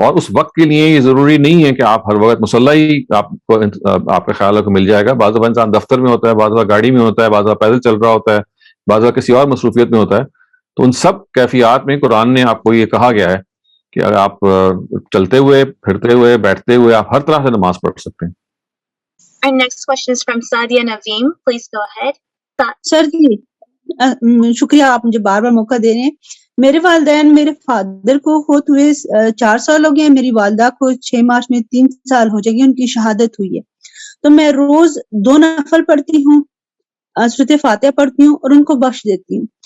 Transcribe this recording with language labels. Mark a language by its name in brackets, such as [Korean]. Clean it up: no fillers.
[Urdu] اور اس وقت کے لیے یہ ضروری نہیں ہے کہ آپ ہر وقت مصلی ہی آپ کے خیال کو مل جائے گا. بعض دفعہ انسان دفتر میں ہوتا ہے، بعض دفعہ گاڑی میں ہوتا ہے، بعض دفعہ پیدل چل رہا ہوتا ہے، بعض دفعہ کسی اور مصروفیت میں ہوتا ہے. تو ان سب کیفیات میں قرآن نے آپ کو یہ کہا گیا ہے کہ اگر آپ چلتے ہوئے، پھرتے ہوئے، بیٹھتے ہوئے آپ ہر طرح سے نماز پڑھ سکتے ہیں. [English] Our next question is from Sadia Naveem. Please go ahead. [Urdu] سر جی شکریہ آپ مجھے بار بار موقع دے رہے ہیں. میرے والدین میرے فادر کو فوت ہوئے 4 سال ہو گئے ہیں. میری والدہ کو 6 مارچ میں 3 سال ہو جائے گی, ان کی شہادت ہوئی ہے. تو میں روز 2 نفل پڑھتی ہوں, سورۃ فاتحہ پڑھتی ہوں اور ان کو بخش دیتی ہوں.